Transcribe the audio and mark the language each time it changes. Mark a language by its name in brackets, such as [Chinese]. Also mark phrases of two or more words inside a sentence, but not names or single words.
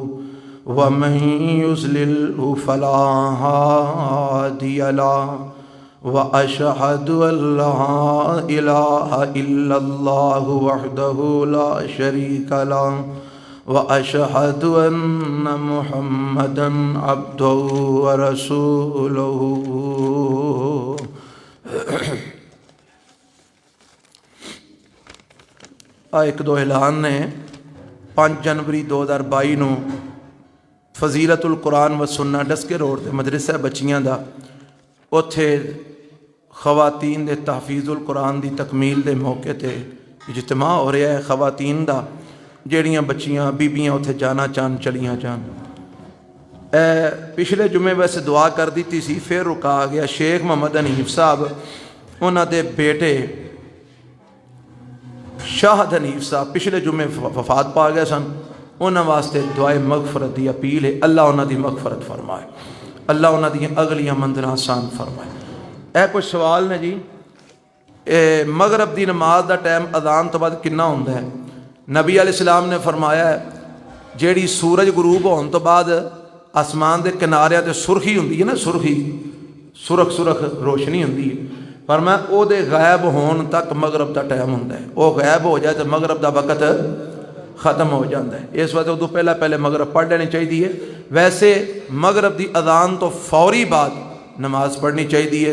[Arabic] ومن يضلل فلا هادي له وأشهد أن لا إله إلا الله وحده لا شريك له وأشهد أن محمدا عبده ورسوله. [Punjabi] ایک دو اعلان نے 5 جنوری 2022 ਨੂੰ فضیلت القرآن و سنہ ڈسکے روڈ تے مدرسہ بچیاں دا اتھے خواتین دے تحفیظ القرآن دی تکمیل دے موقع تے اجتماع ہو رہا ہے خواتین دا جیڑیاں بچیاں بیبیاں اتھے جانا چاہن چلیاں جان. پچھلے جمعے ویسے دعا کر دیتی سی پھر رکا گیا. شیخ محمد حنیف صاحب انہاں دے بیٹے شاہد حنیف صاحب پچھلے جمعے وفات پا گئے سن. انہاں واسطے دعائے مغفرت دی اپیل ہے. اللہ انہاں دی مغفرت فرمائے, اللہ انہاں دی اگلیاں منزلاں آسان فرمائے. کچھ سوال نے جی. مغرب دی نماز دا ٹائم اذان تو بعد کنا ہوندا ہے؟ نبی علیہ السلام نے فرمایا ہے جیڑی سورج غروب ہون تو بعد آسمان دے کناریاں تے سرخی ہوندی ہے نا, سرخی سرخ روشنی ہوندی ہے, فرمایا او دے غائب ہون تک مغرب دا ٹائم ہوندا ہے. او غائب ہو جائے تو مغرب دا وقت ختم ہو جاتا ہے. اس وقت ادو پہلے مغرب پڑھ لینی چاہیے. ویسے مغرب دی اذان تو فوری بعد نماز پڑھنی چاہیے.